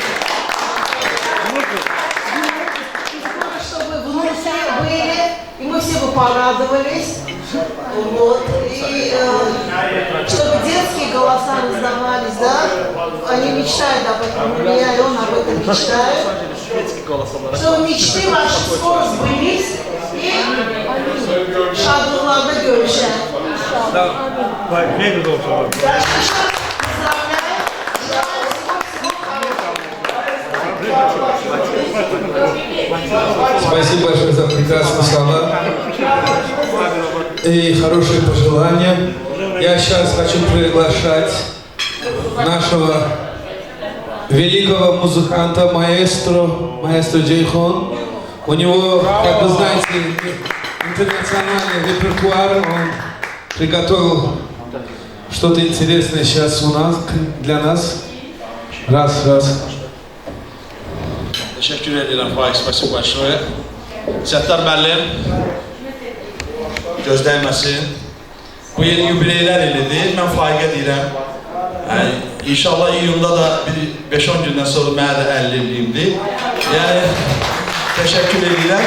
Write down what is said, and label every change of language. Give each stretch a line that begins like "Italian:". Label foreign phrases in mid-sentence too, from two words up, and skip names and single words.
Russian: Чтобы внуки были, и мы все бы порадовались. Вот. И чтобы детские голоса раздавались, да? Они мечтают об этом, и я, и он об этом мечтает. Чтобы мечты ваши скоро сбылись, и
Azerbaijani: şadlıklarda görüşen. Memnun oldum.
Russian: Спасибо большое за прекрасные слова и хорошие пожелания. Я сейчас хочу приглашать нашего великого музыканта, маэстро Джейхон. У него, как вы знаете, интернациональный репертуар. Он приготовил что-то интересное сейчас у нас, для нас. Раз.
Azerbaijani: Teşekkür edirəm Faiz Spasibo başlığı. Səttar müəllim, gözdəyməsin. Bu il yubileylər ilidir. Mən Faiqə deyirəm. İnşallah iyunda da 5-10 gündən sonra mənə də 50 illiyimdir. Yəni, təşəkkür edirəm.